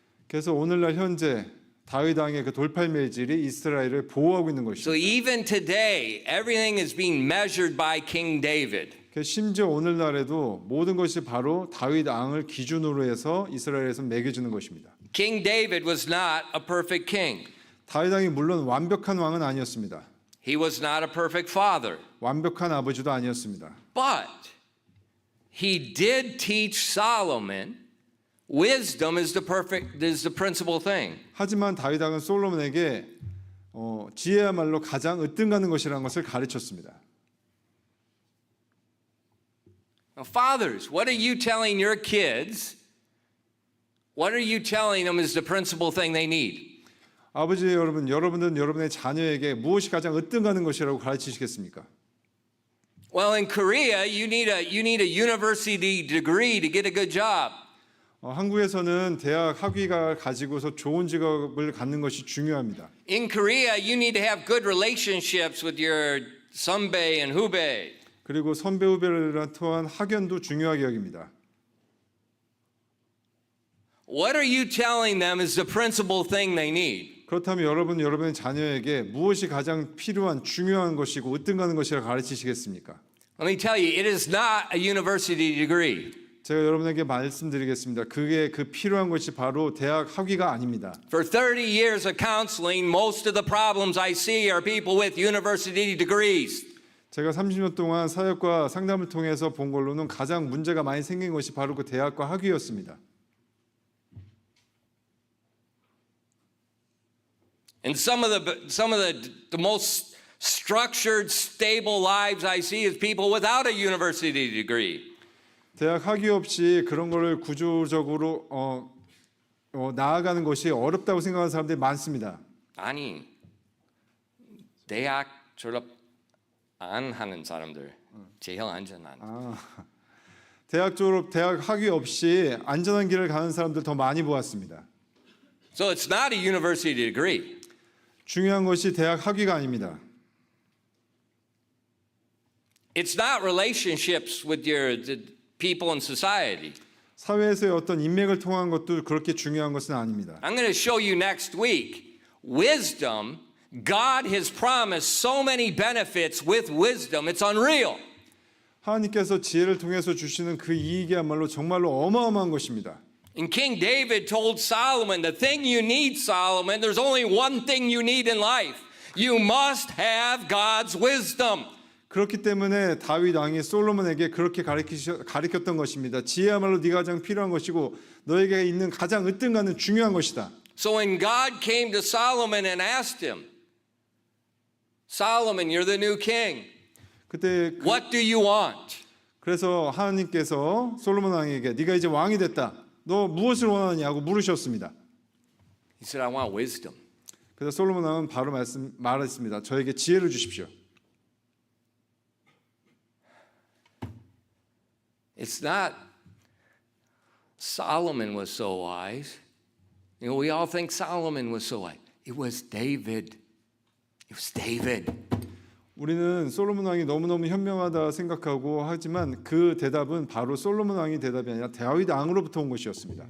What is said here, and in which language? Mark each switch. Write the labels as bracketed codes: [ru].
[ko] 그래서 오늘날 현재 다윗 왕의 그 돌팔매질이 이스라엘을 보호하고 있는 [en] So [ko] 것입니다. [en] even today everything is being measured by King David. [ko] 심지어 오늘날에도 모든 것이 바로 다윗 왕을 기준으로 해서 이스라엘에서 매겨지는 것입니다. [en] King David was not a perfect king. [ko] 다윗 왕이 물론 완벽한 왕은 아니었습니다. [en] He was not a perfect father. [ko] 완벽한 아버지도 아니었습니다. [en] But he did teach Solomon wisdom is the principal thing. [ko] 하지만 다윗 왕은 솔로몬에게 지혜야말로 가장 으뜸가는 것이라는 것을 가르쳤습니다. [en] Now, fathers, what are you telling your kids? What are you telling them is the principal thing they need? [ko] 아버지 여러분, 여러분들은 여러분의 자녀에게 무엇이 가장 으뜸가는 것이라고 가르치시겠습니까? [en] Well, in Korea, you need a university degree to get a good job. [ko] 한국에서는 대학 학위가 가지고서 좋은 직업을 갖는 것이 중요합니다. [en] In Korea, you need to have good relationships with your 선배 and 후배. [ko] 그리고 선배 후배를 통한 학연도 중요하게 여깁니다. [en] What are you telling them is the principal thing they need? [ko] 그렇다면 여러분의 자녀에게 무엇이 가장 필요한 중요한 것이고 으뜸가는 것이라 가르치시겠습니까? [en] Let me tell you, it is not a university degree. [ko] 제가 여러분에게 말씀드리겠습니다. 그게 그 필요한 것이 바로 대학 학위가 아닙니다. [en] For 30 years of counseling, most of the problems I see are people with university degrees. [ko] 제가 30년 동안 사역과 상담을 통해서 본 걸로는 가장 문제가 많이 생긴 것이 바로 그 대학과 학위였습니다. [en] And some of the most structured, stable lives I see is people without a university degree. [ko] 대학 학위 없이 그런 거를 구조적으로 나아가는 것이 어렵다고 생각하는 사람들이 많습니다. 아니, 대학 졸업 안 하는 사람들 제일 안전한. 대학 졸업, 대학 학위 없이 안전한 길을 가는 사람들 더 많이 보았습니다. [en] So it's not a university degree. [ko] 중요한 것이 대학 학위가 아닙니다. [en] It's not relationships with the people in society. [ko] 사회에서의 어떤 인맥을 통한 것도 그렇게 중요한 것은 아닙니다. [en] I'm going to show you next week. Wisdom, God has promised so many benefits with wisdom. It's unreal. [ko] 하나님께서 지혜를 통해서 주시는 그 이익이야말로 정말로 어마어마한 것입니다. [en] And King David told Solomon, the thing you need, Solomon, there's only one thing you need in life. You must have God's wisdom. [ko] 그렇기 때문에 다윗 왕이 솔로몬에게 그렇게 가르쳤던 것입니다. 지혜야말로 네가 가장 필요한 것이고 너에게 있는 가장 으뜸가는 중요한 것이다. [en] So when God came to Solomon and asked him, Solomon, you're the new king. [ko] 그때 [en] What do you want? [ko] 그래서 하나님께서 솔로몬 왕에게 네가 이제 왕이 됐다. 너 무엇을 원하느냐고 물으셨습니다. [en] He said, I want wisdom. [ko] 그래서 솔로몬 왕은 바로 말했습니다. 저에게 지혜를 주십시오. [en] It's not Solomon was so wise. You know, we all think Solomon was so wise. It was David. It was David. [ko] 우리는 솔로몬 왕이 너무너무 현명하다 생각하고 하지만 그 대답은 바로 솔로몬 왕의 대답이 아니라 다윗 왕으로부터 온 것이었습니다.